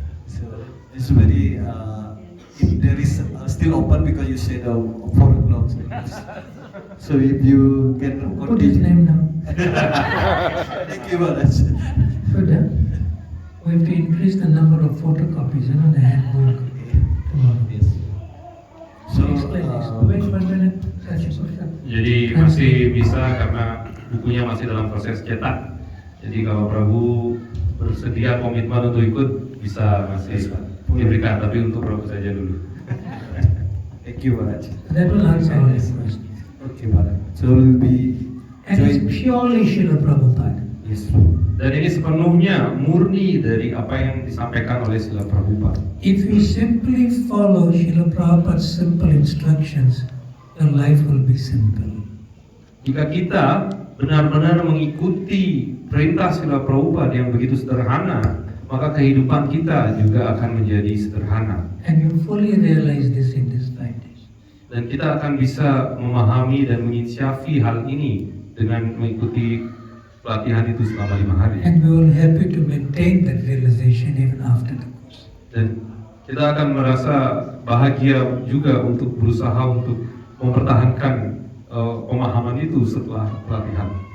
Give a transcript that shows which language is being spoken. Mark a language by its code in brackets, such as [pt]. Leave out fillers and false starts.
[en] So it's very if there is still open because you said 4 o'clock. So if you can Put his name now. Thank you very much. [id] Sudah. [en] We have to increase the number of photocopies, the handbook. Tomorrow. Yes. So Explain this. Wait 1 minute. [id] Jadi masih bisa karena bukunya masih dalam proses cetak. Jadi kalau Prabu bersedia komitmen untuk ikut bisa masih diberikan, tapi untuk Prabu saja dulu. [en] thank you very much. That will answer all the questions. Okay, Maharaj. So we'll be And it's purely Srila Prabhupada. Yes. [id] Dan ini sepenuhnya murni dari apa yang disampaikan oleh Srila Prabhupada. [en] If we simply follow Srila Prabhupada's simple instructions, your life will be simple. [id] Jika kita benar-benar mengikuti perintah Srila Prabhupada yang begitu sederhana, maka kehidupan kita juga akan menjadi sederhana. [en] And you fully realize this in these 5 days. [id] Dan kita akan bisa memahami dan menginsyafi hal ini dengan mengikuti pelatihan itu selama 5 hari. [en] And we will help you to maintain that realization even after the course. [id] Dan kita akan merasa bahagia juga untuk berusaha untuk mempertahankan pemahaman itu setelah pelatihan.